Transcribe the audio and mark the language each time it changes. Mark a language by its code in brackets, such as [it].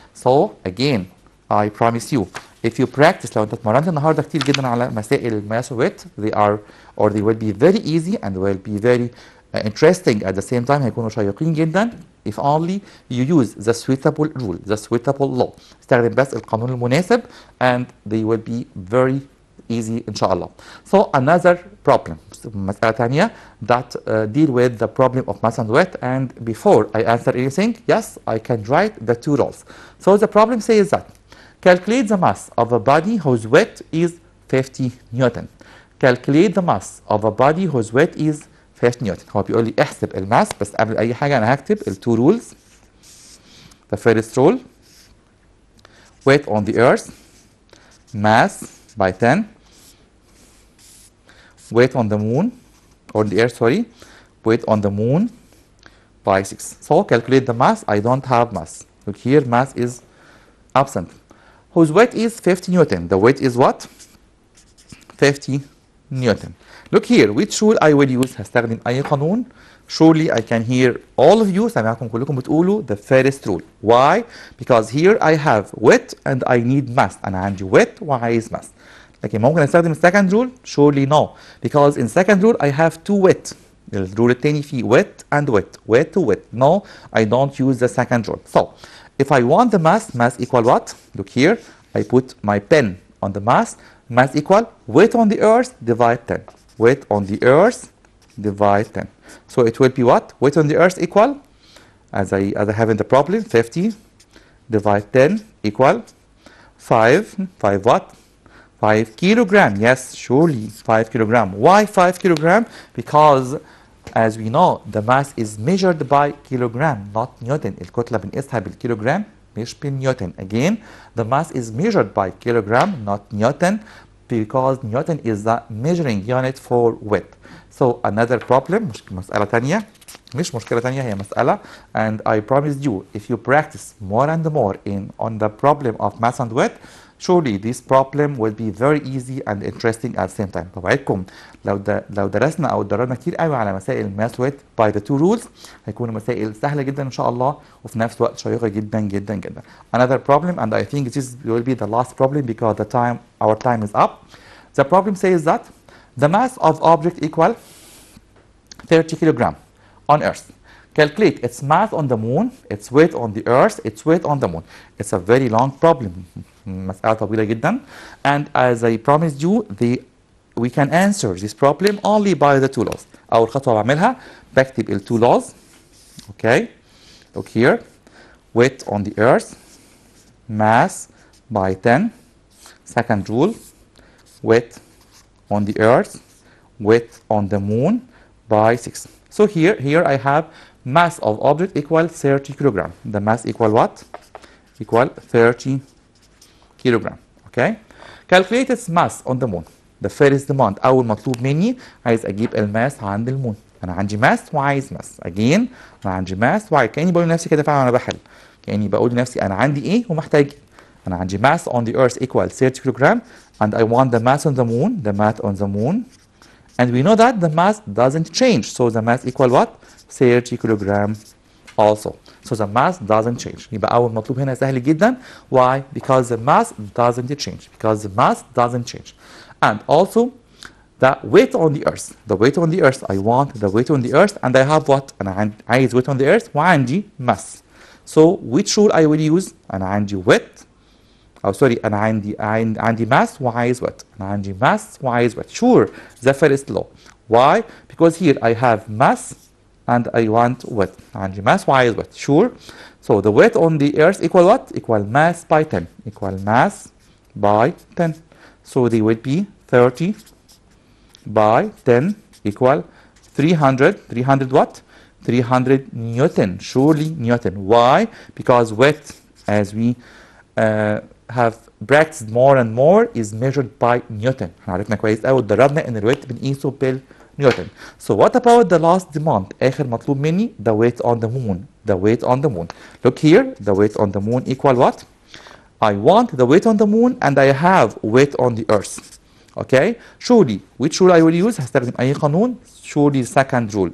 [en] So again, I promise you, if you practice، [ar] لو انت اتمرنت النهارده كتير جدا على مسائل الماس ويت، [en] they are or they will be very easy and will be very interesting at the same time. [ar] هيكونوا شيقين جدا [en] if only you use the suitable rule, the suitable law. [ar] استخدم بس القانون المناسب [en] and they will be very easy [ar] إن شاء الله. [en] So another problem، [ar] مسألة ثانية [en] that deal with the problem of mass and weight. And before I answer anything, yes, I can write the two rules. So the problem says that calculate the mass of a body whose weight is 50 Newton. Calculate the mass of a body whose weight is 50 Newton. [ar] هو بيقول لي احسب الماس، بس قبل أي حاجة أنا هكتب ال [en] two rules. The first rule: weight on the earth, mass by 10. Weight on the moon, on the earth, sorry, weight on the moon by 6. So calculate the mass. I don't have mass. Look here, mass is absent. Whose weight is 50 Newton. The weight is what? 50 Newton. Look here, which rule I will use? [ar] هستخدم أي قانون. [en] Surely I can hear all of you [ar] سامعكم كلكم بتقولوا [en] the first rule. Why? Because here I have weight and I need mass. [ar] أنا عندي weight وعايز mass. لكن ممكن استخدم السكند رول؟ [en] surely no. Because in second rule I have two weight. [ar] الرول التاني فيه [en] weight and weight. Weight to weight. No, I don't use the second rule. So if I want the mass, mass equal what? Look here, I put my pen on the mass. Mass equal weight on the earth divide 10. Weight on the earth divide 10. So it will be what? Weight on the earth equal, as I have in the problem, 50 divide 10 equal 5. 5 what? 5 kilogram. Yes, surely 5 kilogram. Why 5 kilogram? Because as we know, the mass is measured by kilogram, not Newton. [ar] الكتلة بنقيسها بالكيلوغرام مش بالنيوتن. [en] Again, the mass is measured by kilogram, not Newton, because Newton is the measuring unit for weight. [ar] So another problem، مسألة تانية، مش مشكلة تانية، هي مسألة. [en] And I promised you, if you practice more and more on the problem of mass and weight, surely this problem will be very easy and interesting at the same time. [ar] بوعدكم لو درسنا او اتدربنا كتير قوي على مسائل الماس ويت [en] by the two rules، [ar] هيكونوا مسائل سهله جدا ان شاء الله، وفي نفس الوقت شيقه جدا جدا جدا. [en] Another problem, and I think this will be the last problem because our time is up. The problem says that the mass of object equal 30 kilogram on Earth. Calculate its mass on the moon, its weight on the earth, its weight on the moon. It's a very long problem. [ar] مسألة طويلة جدا. [en] And as I promised you, we can answer this problem only by the two laws. [ar] أول خطوة بعملها بكتب ال [en] two laws. Okay. Look here. Weight on the earth, mass by 10. Second rule. Weight on the earth, weight on the moon by 6. So here I have mass of object equal 30 kilogram. The mass equal what? Equal 30 kilogram. Okay. Calculate its mass on the moon. The first demand، [ar] أول مطلوب مني عايز أجيب الماس عند المون. أنا عندي ماس وعايز ماس. [en] Again [ar] أنا عندي ماس وعايز، كأني بقول لنفسي كده فعلا وأنا بحل. كأني بقول لنفسي أنا عندي إيه ومحتاج. أنا عندي [en] mass on the earth equal 30 kilogram and I want the mass on the moon. The mass on the moon. And we know that the mass doesn't change. So the mass equal what? 30 kilogram also. So the mass doesn't change. [ar] يبقى أول مطلوب هنا سهل جدا. [en] Why? Because the mass doesn't change. Because the mass doesn't change. And also the weight on the earth. The weight on the earth. I want the weight on the earth and I have what? [ar] أنا عايز [en] weight on the earth وعندي mass. So which rule I will use? [ar] أنا عندي weight. أو [en] sorry [ar] أنا عندي mass وعايز weight. أنا عندي mass وعايز weight. [en] Sure, the first law. Why? Because here I have mass and I want width. [ar] عندي mass وعايز width. [en] Sure. So the weight on the earth equal what? Equal mass by 10. Equal mass by 10. So they will be 30 by 10 equal 300. 300 what? 300 Newton. Surely Newton. Why? Because width, as we have practiced more and more, is measured by Newton. [ar] عرفنا كويس قوي اتدربنا ان الويت بنقيسه بالنيوتن. [en] So what about the last demand? [ar] آخر مطلوب مني [en] the weight on the moon. The weight on the moon. Look here, the weight on the moon equal what? I want the weight on the moon and I have weight on the earth. Okay? Surely, which rule I will use? [ar] هستخدم أي قانون؟ [en] Surely the second rule.